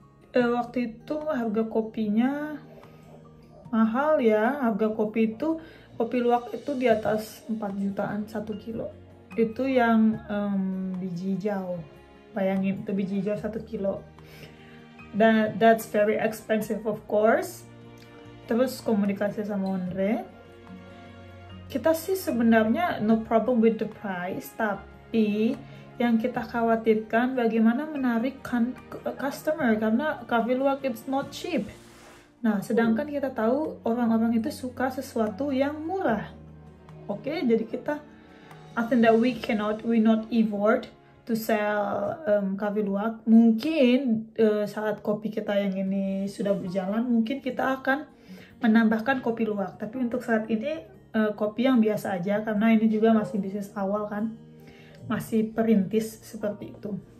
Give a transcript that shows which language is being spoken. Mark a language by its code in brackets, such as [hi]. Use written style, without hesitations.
[id] Waktu itu harga kopinya mahal ya, harga kopi luwak itu di atas 4 jutaan 1 kilo. Itu yang biji hijau, bayangin itu biji hijau 1 kilo. [en] That's very expensive of course. [id] Terus komunikasi sama Andre, kita sih sebenarnya [en] no problem with the price, [id] tapi yang kita khawatirkan bagaimana menarik customer, karena coffee luwak [en] it's not cheap. [id] Nah, sedangkan kita tahu orang-orang itu suka sesuatu yang murah. [en] Oke, jadi I think that we not afford to sell coffee luwak. [id] Mungkin saat kopi kita yang ini sudah berjalan, mungkin kita akan menambahkan kopi luwak. Tapi untuk saat ini kopi yang biasa aja, karena ini juga masih bisnis awal kan, masih perintis seperti itu.